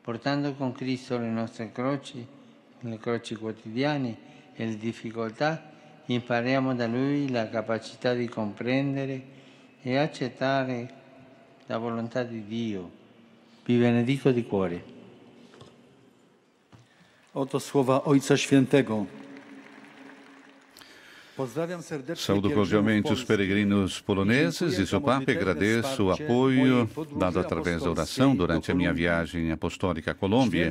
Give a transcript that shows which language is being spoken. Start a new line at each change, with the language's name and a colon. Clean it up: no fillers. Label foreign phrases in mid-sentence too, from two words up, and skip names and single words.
Italian: portando con Cristo le nostre croci quotidiane e le difficoltà, impariamo da Lui la capacità di comprendere e accettare la volontà di Dio. Vi benedico di cuore.
Polish: Oto słowa Ojca Świętego.
Portuguese: Saúdo cordialmente os peregrinos poloneses, diz o Papa, e agradeço o apoio dado através da oração durante a minha viagem apostólica à Colômbia.